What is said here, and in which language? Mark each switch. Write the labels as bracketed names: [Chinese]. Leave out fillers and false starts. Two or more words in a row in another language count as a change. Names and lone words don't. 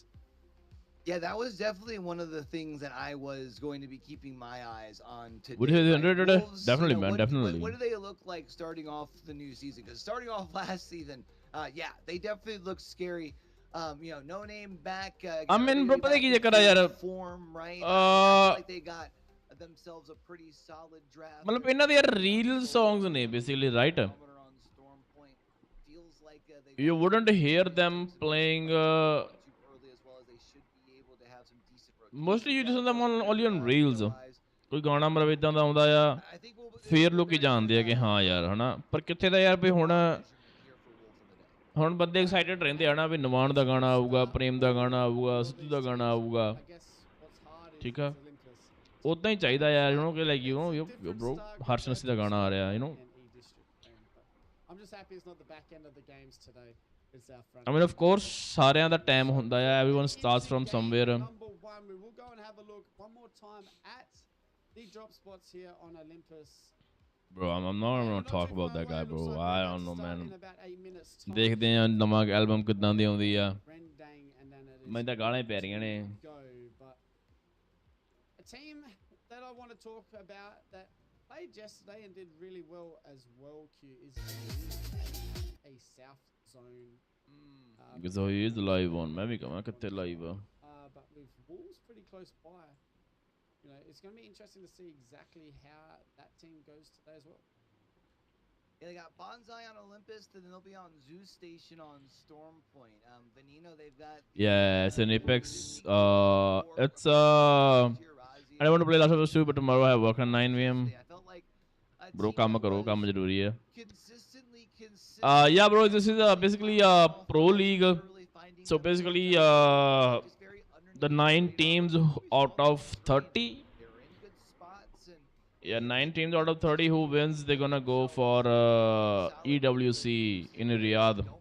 [English] Yeah, that was definitely one of the things that I was going to be keeping my eyes on today. Wolves, definitely, man, definitely. What do they look like starting off the new season? Because starting off last season, yeah, they definitely look scary. You know, no name back. I mean, bro, [Punjabi] ਪਤਾ ਕੀ ਚੱਕਰ ਆ ਯਾਰ [English] form, right? Like they got themselves a pretty solid draft. [Punjabi] ਮਤਲਬ ਇਹਨਾਂ ਦੇ ਯਾਰ ਰੀਲ songs ਨੇ basically, right? [English] You wouldn't hear them playing mostly you listen them on only on reels. [Punjabi] ਕੋਈ ਗਾਣਾ ਮਤਲਬ ਇਦਾਂ ਦਾ ਆਉਂਦਾ ਆ ਫੇਰ ਲੋਕੀ ਜਾਣਦੇ ਆ ਕਿ ਹਾਂ ਯਾਰ ਹਨਾ, ਪਰ ਕਿੱਥੇ ਦਾ ਯਾਰ ਵੀ ਹੁਣ ਬੰਦੇ ਐਕਸਾਈਟਡ ਰਹਿੰਦੇ ਆ ਨਾ ਵੀ ਨਵਾਨ ਦਾ ਗਾਣਾ ਆਊਗਾ, ਪ੍ਰੇਮ ਦਾ ਗਾਣਾ ਆਊਗਾ, ਸਿੱਧੂ ਦਾ ਗਾਣਾ ਆਊਗਾ, ਠੀਕ ਆ ਉਦਾਂ ਹੀ ਚਾਹੀਦਾ ਯਾਰ [English] you know [Punjabi] ਕਿ [English] like you know bro [Punjabi] ਹਰਸ਼ ਨਸੀ ਦਾ ਗਾਣਾ ਆ ਰਿਹਾ [English] you know. I mean of course [Punjabi] ਸਾਰਿਆਂ ਦਾ ਟਾਈਮ ਹੁੰਦਾ ਆ, [English] everyone starts from somewhere. We will go and have a look one more time at the drop spots here on Olympus. Bro, I'm not gonna talk about that guy, bro. I don't know, man. [Punjabi] ਦੇਖਦੇ ਆ ਨਵਾਂ ਐਲਬਮ ਕਿੱਦਾਂ ਦੀ ਆਉਂਦੀ ਆ, ਮੈਨੂੰ ਤਾਂ ਗਾਲਾਂ ਹੀ ਪੈ ਰਹੀਆਂ ਨੇ। [English] A team that I want to talk about that played yesterday and did really well as well, Q, is a South Zone. Because he is live on, [Punjabi] ਮੈਂ ਵੀ ਕਹਾਂ ਕਿੱਥੇ live ਆ। [English] But with Wolves pretty close by, you know, it's going to be interesting to see exactly how that team goes today as well. Yeah, they got Bonsai on Olympus, then they'll be on Zeus Station on Storm Point. Veneno, they've got... Yeah, it's an Apex. It's I don't want to play Last of Us 2, but tomorrow I have work at 9 p.m. Bro, [Hindi] काम करो, काम जरूरी है. [English] Yeah, bro, this is basically a pro league. So basically, the 9 teams out of 30. Yeah, 9 teams out of 30 who wins, they're gonna go for EWC in Riyadh.